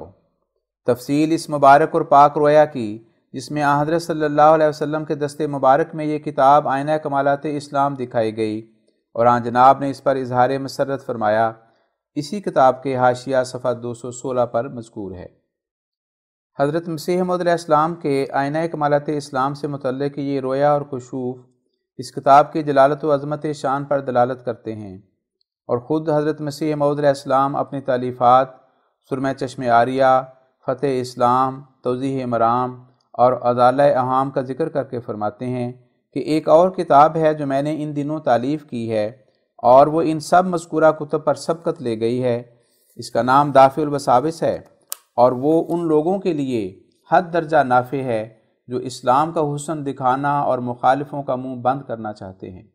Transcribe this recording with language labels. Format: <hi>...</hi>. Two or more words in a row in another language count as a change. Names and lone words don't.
<ur>تفصیل اس مبارک اور پاک رویا کی، جس میں حضرت صلی اللہ علیہ وسلم کے دست مبارک میں یہ کتاب آئینہ کمالات اسلام دکھائی گئی، اور آن جناب نے اس پر اظہار مسرت فرمایا، اسی کتاب کے حاشیہ صفحہ 216 پر مذکور ہے۔ حضرت مسیح موعود علیہ السلام کے آئینہ کمالات اسلام سے متعلق یہ رویا اور کشوف اس کتاب کی جلالت و عظمت شان پر دلالت کرتے ہیں، اور خود حضرت مسیح موعود علیہ السلام اپنی تالیفات سرمہ چشم عاریہ، فتح اسلام، توضیح مرام اور اضالہ اہام کا ذکر کر کے فرماتے ہیں کہ ایک اور کتاب ہے جو میں نے ان دنوں تالیف کی ہے، اور وہ ان سب مذکورہ کتب پر سبقت لے گئی ہے۔ اس کا نام دافع الوساوس ہے، اور وہ ان لوگوں کے لیے حد درجہ نافع ہے جو اسلام کا حسن دکھانا اور مخالفوں کا منہ بند کرنا چاہتے ہیں۔</ur>